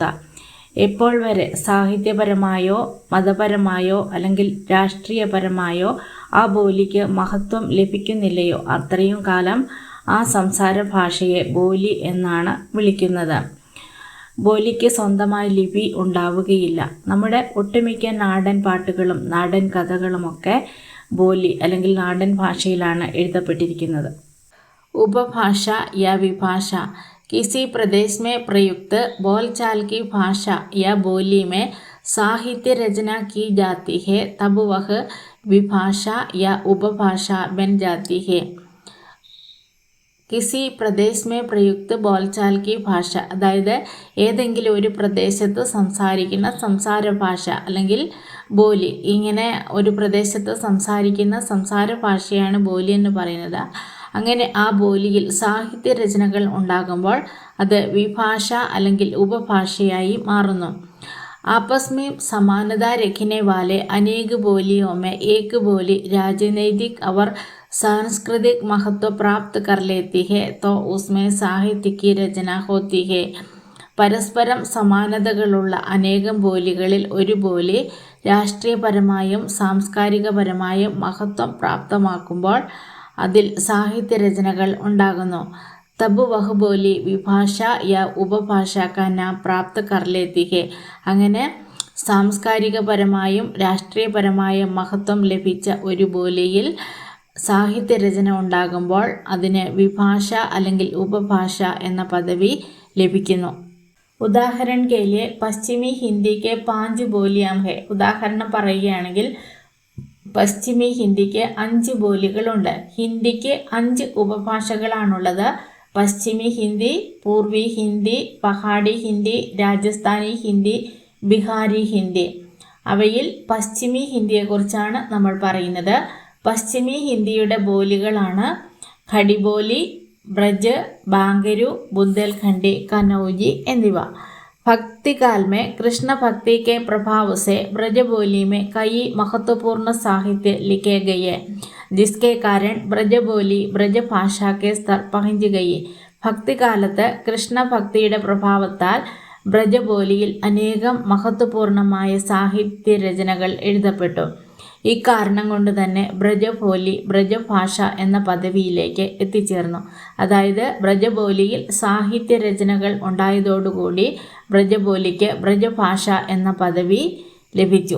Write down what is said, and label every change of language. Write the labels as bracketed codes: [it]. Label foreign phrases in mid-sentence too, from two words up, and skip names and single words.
[ml] എപ്പോൾ വരെ സാഹിത്യപരമായോ മതപരമായോ അല്ലെങ്കിൽ രാഷ്ട്രീയപരമായോ ആ ബോലിക്ക് മഹത്വം ലഭിക്കുന്നില്ലയോ അത്രയും കാലം ആ സംസാര ഭാഷയെ ബോലി എന്നാണ് വിളിക്കുന്നത്. ബോലിക്ക് സ്വന്തമായ ലിപി ഉണ്ടാവുകയില്ല. നമ്മുടെ ഒട്ടുമിക്ക നാടൻ പാട്ടുകളും നാടൻ കഥകളുമൊക്കെ ബോലി അല്ലെങ്കിൽ നാടൻ ഭാഷയിലാണ് എഴുതപ്പെട്ടിരിക്കുന്നത്. [hi] उपभाषा या विभाषा किसी प्रदेश में प्रयुक्त बोलचाल की भाषा या बोली में साहित्य रचना की जाती है तब वह विभाषा या उपभाषा बन जाती है. किसी प्रदेश में प्रयुक्त बोलचाल की भाषा, [ml] അതായത് ഏതെങ്കിലും ഒരു പ്രദേശത്ത് സംസാരിക്കുന്ന സംസാര ഭാഷ അല്ലെങ്കിൽ ബോലി, ഇങ്ങനെ ഒരു പ്രദേശത്ത് സംസാരിക്കുന്ന സംസാര ഭാഷയാണ് ബോലി എന്ന് പറയുന്നത്. അങ്ങനെ ആ ബോലിയിൽ സാഹിത്യ രചനകൾ ഉണ്ടാകുമ്പോൾ അത് വിഭാഷ അല്ലെങ്കിൽ ഉപഭാഷയായി മാറുന്നു. [hi] आपस में समानता रखने वाले अनेक बोलियों में एक बोली राजनीतिक और सांस्कृतिक महत्व प्राप्त कर लेती है तो उसमें साहित्य की रचना होती है. [ml] പരസ്പരം സമാനതകളുള്ള അനേകം ബോലികളിൽ ഒരു ബോലി രാഷ്ട്രീയപരമായും സാംസ്കാരികപരമായും മഹത്വം പ്രാപ്തമാക്കുമ്പോൾ അതിൽ സാഹിത്യരചനകൾ ഉണ്ടാകുന്നു. [hi] तब वह बोली विभाषा या उपभाषा का नाम प्राप्त कर लेती है. [ml] അങ്ങനെ സാംസ്കാരികപരമായും രാഷ്ട്രീയപരമായും മഹത്വം ലഭിച്ച ഒരു ബോലിയിൽ സാഹിത്യരചന ഉണ്ടാകുമ്പോൾ അതിന് വിഭാഷ അല്ലെങ്കിൽ ഉപഭാഷ എന്ന പദവി ലഭിക്കുന്നു. [hi] ഉദാഹരണം के लिए पश्चिमी हिंदी की 5 बोलियां हैं. [ml] ഉദാഹരണം പറയുകയാണെങ്കിൽ പശ്ചിമി ഹിന്ദിക്ക് 5 ബോലികളുണ്ട്. ഹിന്ദിക്ക് 5 ഉപഭാഷകളാണുള്ളത്. പശ്ചിമി ഹിന്ദി, പൂർവി ഹിന്ദി, പഹാഡി ഹിന്ദി, രാജസ്ഥാനി ഹിന്ദി, ബിഹാരി ഹിന്ദി. അവയിൽ പശ്ചിമി ഹിന്ദിയെക്കുറിച്ചാണ് നമ്മൾ പറയുന്നത്. പശ്ചിമി ഹിന്ദിയുടെ ബോലികളാണ് ഖടിബോലി, ब्रज, बांगरू, बुंदेलखंडी, कनौजी എന്നിവ. [hi] भक्ति काल में कृष्ण भक्ति के प्रभाव से ब्रज बोली में कई महत्वपूर्ण साहित्य लिखे गए जिसके कारण ब्रज बोली ब्रज भाषा के स्तर पहुंच गई. [ml] ഭക്തികാലത്ത് കൃഷ്ണഭക്തിയുടെ പ്രഭാവത്താൽ ബ്രജബോലിയിൽ അനേകം മഹത്വപൂർണമായ സാഹിത്യരചനകൾ എഴുതപ്പെട്ടു. ഇക്കാരണം കൊണ്ട് തന്നെ ബ്രജബോലി ബ്രജഭാഷ എന്ന പദവിയിലേക്ക് എത്തിച്ചേർന്നു. അതായത് ബ്രജബോലിയിൽ സാഹിത്യരചനകൾ ഉണ്ടായതോടുകൂടി ബ്രജബോലിക്ക് ബ്രജഭാഷ എന്ന പദവി ലഭിച്ചു.